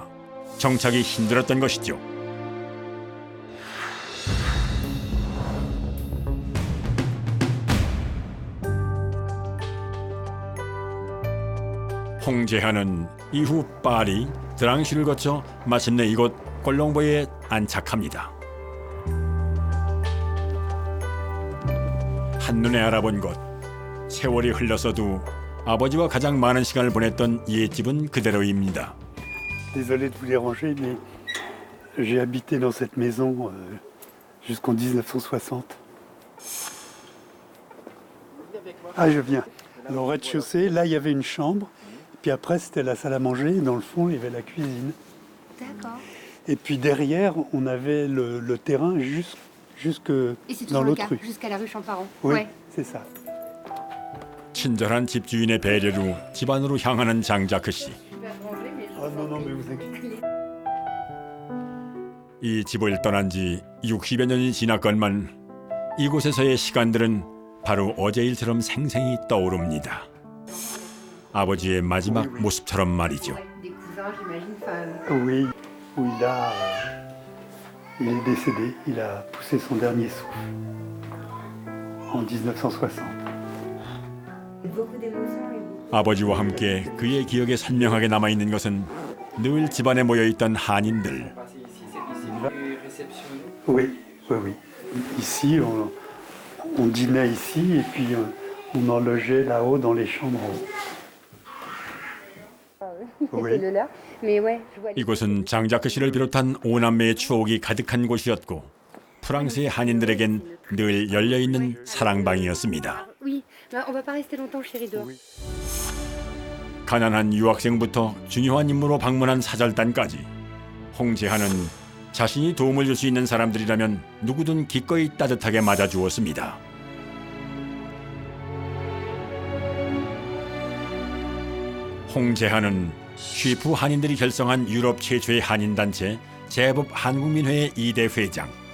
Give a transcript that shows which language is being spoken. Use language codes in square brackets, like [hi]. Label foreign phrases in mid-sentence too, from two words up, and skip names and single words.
[ko] 정착이 힘들었던 것이죠. 홍재하는 이후 파리, 드랑시를 거쳐 마침내 이곳 콜롱보에 안착합니다. 한눈에 알아본 곳, 세월이 흘렀어도 아버지와 가장 많은 시간을 보냈던 옛집은 그대로입니다. [fr] Désolé de vous déranger, mais j'ai habité dans cette maison jusqu'en 1960. Ah, je viens. Alors, au rez-de-chaussée, là, il y avait une chambre. Puis après, c'était la salle à manger. Et dans le fond, il y avait la cuisine. D'accord. Et puis derrière, on avait le terrain jusque Et c'est dans toujours le l'autre cas, rue. jusqu'à la rue Champaran. Oui, Ouais. c'est ça. [ko] 친절한 집주인의 배려로 집 안으로 향하는 장자크 씨. [fr] Ah non, non, mais vous inquiétez. [ko] 이 집을 떠난 지 60여 년이 지났건만 이곳에서의 시간들은 바로 어제 일처럼 생생히 떠오릅니다. 아버지의 마지막 모습처럼 말이죠. [fr] Des cousins, j'imagine. Enfin, Oui, où il est décédé, il a poussé son dernier souffle en 1960. beaucoup d'émotions et beaucoup. [ko] 아버지와 함께 그의 기억에 선명하게 남아있는 것은 늘 집안에 모여있던 한인들. [fr] Oui, oui, oui. Ici, on dînait ici et puis on en logeait là-haut dans les chambres. Oui. C'est le leur. Mais ouais, je vois les... [ko] 이곳은 장자크 씨를 비롯한 오남매의 추억이 가득한 곳이었고 프랑스의 한인들에겐 늘 열려있는 사랑방이었습니다. [fr] Oui, bah, on va pas rester longtemps, chérie, dehors. [ko] 가난한 유학생부터 중요한 임무로 방문한 사절단까지 홍제하는 자신이 도움을 줄 수 있는 사람들이라면 누구든 기꺼이 따뜻하게 맞아주었습니다. 홍제하는 쉬프 한인들이 결성한 유럽 최초의 한인단체 제법 한국민회의 2대 회장.